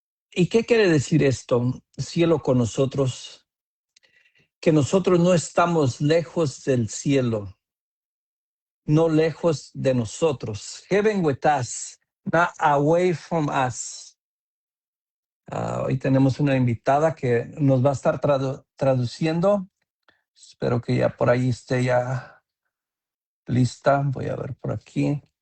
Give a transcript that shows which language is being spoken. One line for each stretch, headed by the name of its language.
Spanish: ¿Y qué quiere decir esto? Cielo con nosotros. Que nosotros no estamos lejos del cielo, no lejos de nosotros.
English: Heaven with us, not away from us.
Spanish: Hoy tenemos una invitada que nos va a estar traduciendo. Espero que ya por ahí esté ya lista. Voy a ver por aquí.